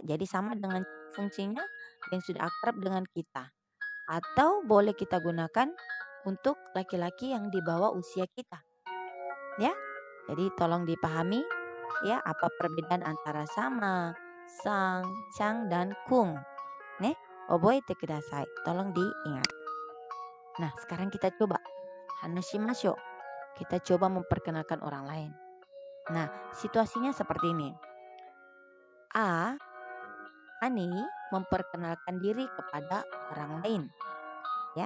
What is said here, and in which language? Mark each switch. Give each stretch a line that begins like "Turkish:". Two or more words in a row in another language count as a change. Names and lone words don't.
Indonesian: Jadi sama dengan fungsinya yang sudah akrab dengan kita. Atau boleh kita gunakan untuk laki-laki yang di bawah usia kita. Ya. Jadi tolong dipahami ya apa perbedaan antara sama, sang, cang, dan kung.
Japanese: Ne, oboete kudasai.
Indonesian: Tolong diingat. Nah, sekarang kita coba. hanashimashou. Kita coba memperkenalkan orang lain. Nah, situasinya seperti ini. Ani memperkenalkan diri kepada orang lain, ya.